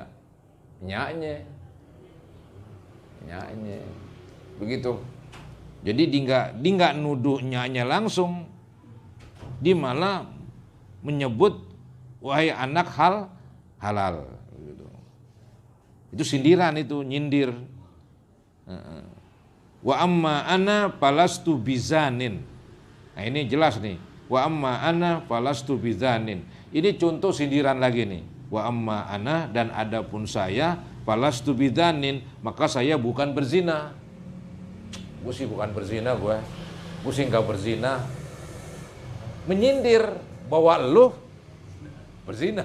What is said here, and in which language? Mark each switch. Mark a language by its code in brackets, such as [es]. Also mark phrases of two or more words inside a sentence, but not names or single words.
[id] Nyaknya. Begitu. Jadi dia nggak nuduh nyaknya langsung, dia malah menyebut wahai anak halal. Gitu. Itu sindiran, itu nyindir. [ar] Wa amma ana falastu bizanin. [id] Nah, ini jelas nih. [ar] Wa amma ana falastu bizanin. [id] Ini contoh sindiran lagi nih. [ar] Wa amma ana, [id] dan adapun saya [ar] falastu bizanin, [id] maka saya bukan berzina. Gue sih bukan berzina, gue sih enggak berzina. Menyindir bahwa lu berzina.